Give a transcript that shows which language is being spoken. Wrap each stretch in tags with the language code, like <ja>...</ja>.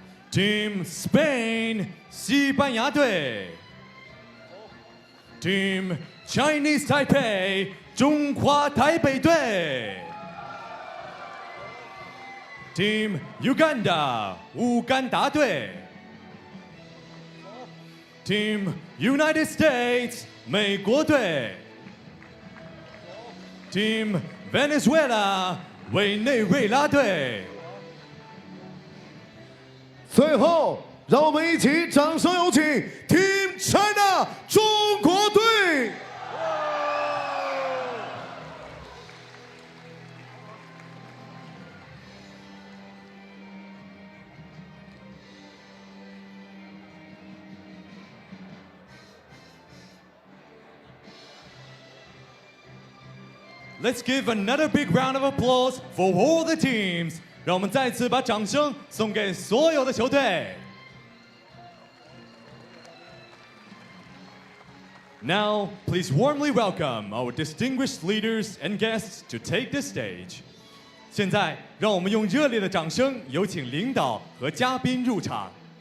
<en>Team Spain 西班牙队 Team Chinese Taipei 中华台北队 Team Uganda 乌干达队 Team United States 美国队 Team Venezuela 委内瑞拉队</en> <zh>最后，让我们一起掌声有请 Team China 中国队。</zh> <en>Let's give another big round of applause for all the teams.</en> <zh>让我们再次把掌声送给所有的球队。</zh> <en>Now, please warmly welcome our distinguished leaders and guests to take the stage.</en> <zh>现在，让我们用热烈的掌声有请领导和嘉宾入场。</zh>